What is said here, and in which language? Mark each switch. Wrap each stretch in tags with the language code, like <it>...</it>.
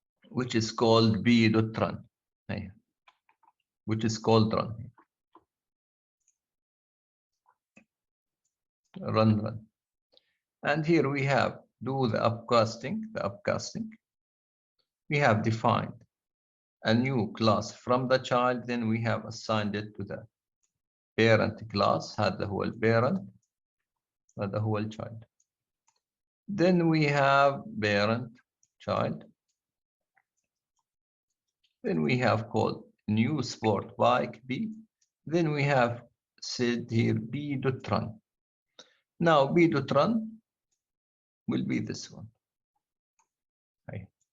<en>Which is called b.run, which is called run. And here we have do the upcasting. We have defined a new class from the child, then we have assigned it to the parent class.</en> <ar>هذا هو الparent, هذا هو الchild.</ar> <en>Then we have parent, child. Then we have called new sport bike B. Then we have said here b.run. Now b.run will be this one. Okay.</en>